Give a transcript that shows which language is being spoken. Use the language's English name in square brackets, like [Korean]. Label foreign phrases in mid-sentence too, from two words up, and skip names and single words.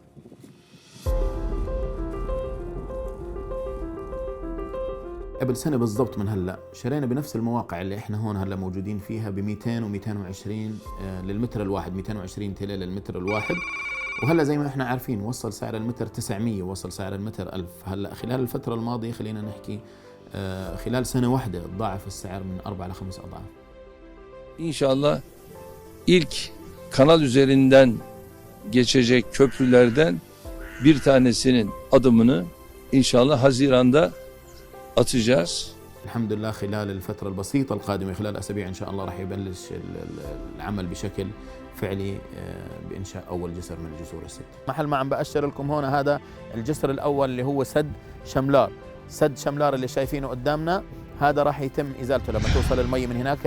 [Arabic] قبل سنه بالضبط من هلا شرينا بنفس المواقع اللي احنا هون هلا موجودين فيها ب 200 و220 للمتر الواحد، 220 تيلة للمتر الواحد. وهلا زي ما احنا عارفين وصل سعر المتر 900، وصل سعر المتر 1000. هلا خلال الفتره الماضيه خلينا نحكي خلال سنه واحده تضاعف السعر من 4 ل 5 أضعاف. [Turkish] İnşallah ilk kanal üzerinden geçecek köprülerden bir tanesinin adımını inşallah Haziran'da atacağız. [Arabic] الحمد لله خلال الفترة البسيطة القادمة، خلال أسابيع إن شاء الله راح يبلش العمل بشكل فعلي بإنشاء أول جسر من الجسور الست. محل ما عم بأشر لكم هون هذا الجسر الأول اللي هو سد شملار. سد شملار اللي شايفينه قدامنا هذا راح يتم إزالته لما توصل المي من هناك.